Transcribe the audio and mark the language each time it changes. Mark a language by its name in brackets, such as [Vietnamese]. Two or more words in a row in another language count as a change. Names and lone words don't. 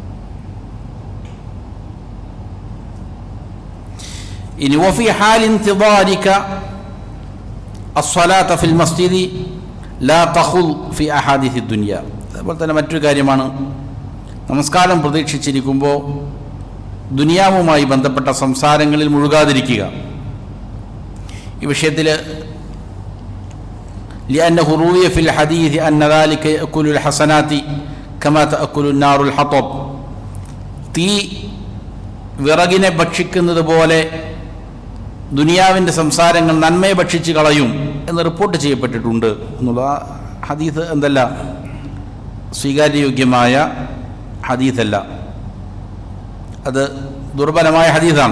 [Arabic] ഇനി وفي حال انتظارك الصلاة في المسجد لا تدخل في أحاديث الدنيا. [Malayalam] അതുപോലെ തന്നെ മറ്റൊരു കാര്യമാണ്, നമസ്കാരം പ്രതീക്ഷിച്ചിരിക്കുമ്പോൾ ദുനിയാവുമായി ബന്ധപ്പെട്ട സംസാരങ്ങളിൽ മുഴുകാതിരിക്കുക. ഈ വിഷയത്തിൽ [Arabic] لأنه روي في الحديث أن ذلك يأكل الحسنات كما تأكل النار الحطب. [Malayalam] തീ വിറകിനെ ഭക്ഷിക്കുന്നത് പോലെ ദുനിയാവിൻ്റെ സംസാരങ്ങൾ നന്മയെ ഭക്ഷിച്ച് കളയും എന്ന് റിപ്പോർട്ട് ചെയ്യപ്പെട്ടിട്ടുണ്ട് എന്നുള്ള ഹദീസ് എന്തല്ല, സ്വീകാര്യയോഗ്യമായ ഹദീസല്ല, അത് ദുർബലമായ ഹദീസാണ്.